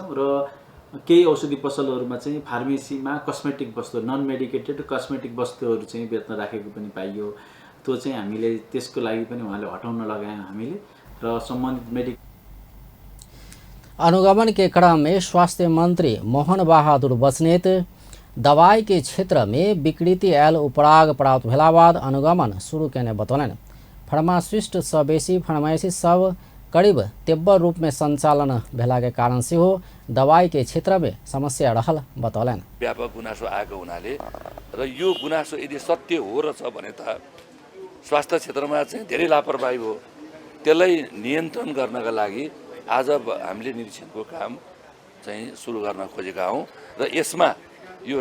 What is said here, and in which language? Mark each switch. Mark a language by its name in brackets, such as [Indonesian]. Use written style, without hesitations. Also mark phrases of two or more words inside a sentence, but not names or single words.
[Nepali] र केही औषधि पसलहरूमा चाहिँ फार्मेसीमा कस्मेटिक वस्तु [English] non medicated [Nepali] कस्मेटिक वस्तुहरू चाहिँ बेच्न राखेको पनि पाइयो, त्यो चाहिँ हामीले त्यसको लागि पनि उहाँले हटाउन लगायौँ हामीले र सम्बन्धित [Maithili] अनुगमन के क्रम में स्वास्थ्य मंत्री मोहन बहादुर बस्नेत दवाई के क्षेत्र में विकृति आयल उपराग प्राप्त भेला बाद अनुगमन शुरू केने बतौलनि। फार्मासिस्ट सँ बेसी फार्मेसी सब करीब तीव्र रूप में संचालन भेला के कारण से हो दवाई के क्षेत्र में समस्या रहल बतौलनि। [Nepali] व्यापक गुनासो आएको हुनाले र यो गुनासो यदि सत्य हो र छ भने त स्वास्थ्य क्षेत्रमा चाहिँ धेरै लापरवाही हो, त्यसलाई नियन्त्रण गर्नका लागि आज हामीले निरीक्षणको काम चाहिँ सुरु गर्न खोजेका हौँ र यसमा यो